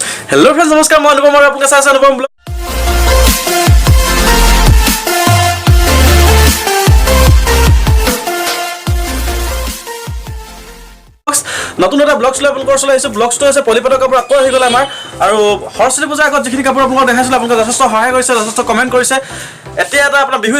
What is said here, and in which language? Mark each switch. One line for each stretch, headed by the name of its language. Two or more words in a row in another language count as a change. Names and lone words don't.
Hindi: हेलो फ्रेंड्स नमस्कार मैं अनुपम और आपके साथ अनुपम ब्लॉग
Assamese: নতুন এটা ব্লগ চলে আপোনালোকৰ চলে আহিছো ব্লগটো আছে পলিপাটৰ কাপোৰ আকৌ আহি গ'ল আমাৰ আৰু হৰসিনী পূজাৰ আগত যিখিনি কাপোৰ আপোনালোকক দেখাইছিল আপোনালোকে যথেষ্ট সহায় কৰিছে যথেষ্ট কমেন্ট কৰিছে এতিয়া এটা আপোনাৰ বিহু